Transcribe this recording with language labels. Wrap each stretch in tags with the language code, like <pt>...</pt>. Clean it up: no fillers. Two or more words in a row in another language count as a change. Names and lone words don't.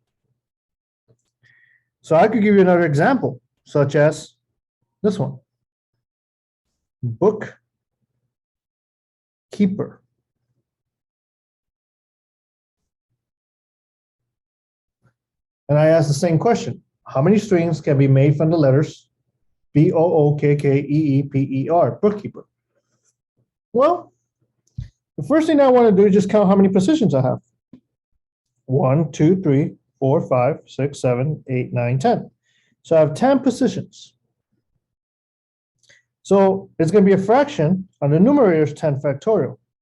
<en>So I could give you another example, such as this one. Bookkeeper. And I ask the same question. How many strings can be made from the letters B-O-O-K-K-E-E-P-E-R, bookkeeper? Well, the first thing I want to do is just count how many positions I have. 1, 2, 3, 4, 5, 6, 7, 8, 9, 10. So I have 10 positions. So it's going to be a fraction on the numerator is 10 factorial.</en>